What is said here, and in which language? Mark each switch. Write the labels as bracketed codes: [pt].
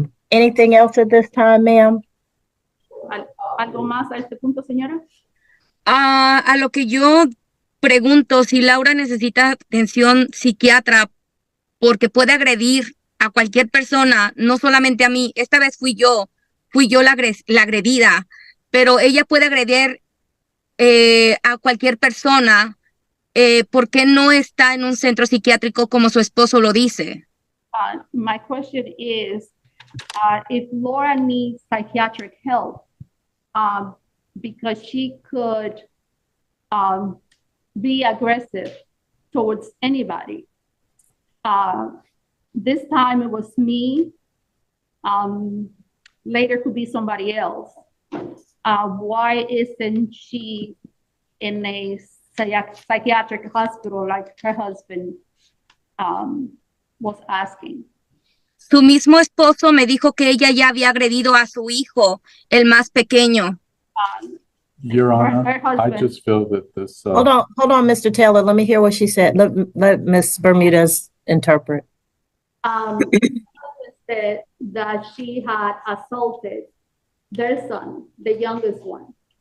[en] Anything else at this time, ma'am? [es] ¿Algo más a este punto, señora? A lo que yo pregunto, si Laura necesita atención psiquiatra porque puede agredir a cualquier persona, no solamente a mí. Esta vez fui yo la agredida, pero ella puede agredir a cualquier persona ¿por qué no está en un centro psiquiátrico como su esposo lo dice? [en] My question is, if Laura needs psychiatric help, because she could be aggressive towards anybody. This time it was me. Later could be somebody else. Why isn't she in a psychiatric hospital like her husband was asking? [es] Su mismo esposo me dijo que ella ya había agredido a su hijo, el más pequeño. [en] Your Honor, her I husband. just feel that this, Hold on, Mr. Taylor. Let me hear what she said. Let Ms. Bermudez interpret. Said that she had assaulted their son, the youngest one.